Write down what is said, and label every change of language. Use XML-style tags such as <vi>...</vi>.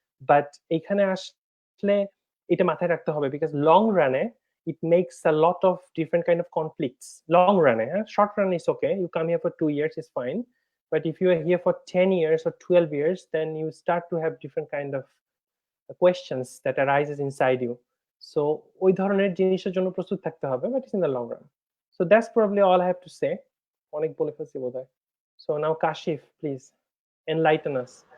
<en>But</en> <bn>এখানে আসলে এটা মাথায় রাখতে হবে,</bn> <en>because long run it makes a lot of different kind of conflicts. Long run, short run is okay. You come here for 2 years, is fine. But if you are here for 10 years or 12 years, then you start to have different kind of questions that arises inside you.</en> <bn>So ওই ধরনের জিনিসের জন্য প্রস্তুত থাকতে হবে,</bn> <en>but it's in the long run. So that's probably all I have to say.</en> <bn>অনেক বলে ফেলছি বোধহয়।</bn> <en>So now Kashif, please enlighten us.</en>